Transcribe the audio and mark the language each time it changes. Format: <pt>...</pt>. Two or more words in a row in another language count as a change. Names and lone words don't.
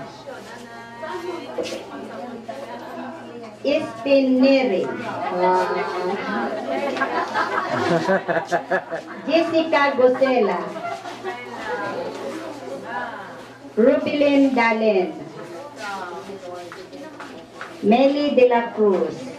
<tl>Ispin Neri. Jessica Gosela. Rubilin Dalen. Meli de la Cruz.</tl>